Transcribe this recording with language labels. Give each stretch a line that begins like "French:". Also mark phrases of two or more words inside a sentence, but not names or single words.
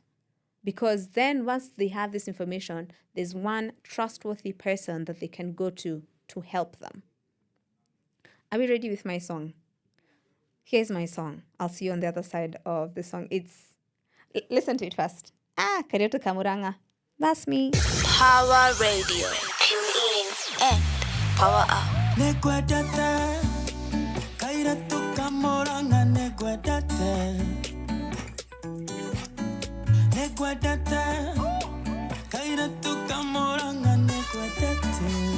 English: Because then once they have this information, there's one trustworthy person that they can go to help them. Are we ready with my song? Here's my song. I'll see you on the other side of the song. Listen to it first. Karioto Kamuranga. That's me. Power Radio. Tune in and power up. Negwedete, Karioto Kamuranga, negwedete. Negwedete, Karioto Kamuranga, negwedete.